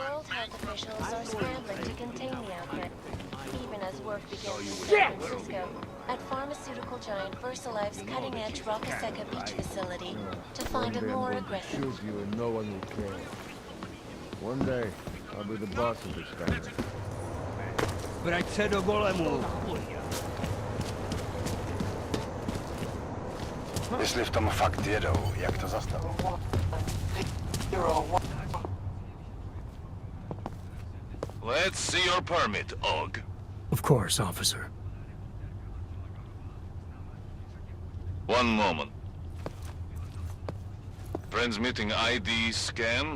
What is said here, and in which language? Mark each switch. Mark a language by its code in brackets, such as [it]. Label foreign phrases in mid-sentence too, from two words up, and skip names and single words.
[en] World health officials are scrambling to contain the outbreak, even as work begins in Shit! San Francisco at pharmaceutical giant VersaLife's cutting-edge Rockaseca Beach facility to find a more aggressive... Shoot you and no one will care. One day, I'll be the boss of this family. [cs] Vrať do golemu. Jestli v tom fakt jedou, jak to zastavit? [en] Let's see your permit, Og. Of course, officer. One moment. Transmitting ID scan.